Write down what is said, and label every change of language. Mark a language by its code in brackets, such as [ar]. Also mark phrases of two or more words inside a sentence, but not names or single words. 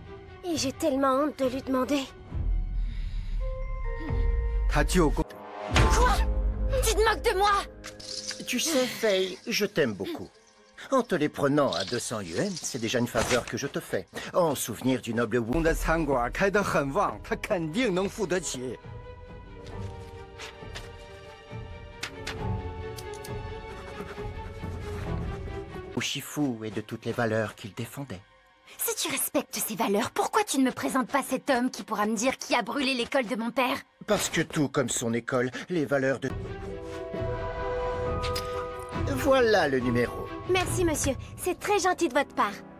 [fr] Et j'ai tellement honte de lui demander. [zh] 他救过。 [fr] Quoi? Tu te moques de moi? Tu sais, Faye, je t'aime beaucoup. En te les prenant à 200 yuan, c'est déjà une faveur que je te fais. En souvenir du noble Wu... [zh] 的餐馆开得很旺，他肯定能付得起。 [fr] Shifu et de toutes les valeurs qu'il défendait. Si tu respectes ces valeurs, pourquoi tu ne me présentes pas cet homme qui pourra me dire qui a brûlé l'école de mon père? Parce que tout comme son école, les valeurs de... Voilà le numéro. Merci, monsieur. C'est très gentil de votre part.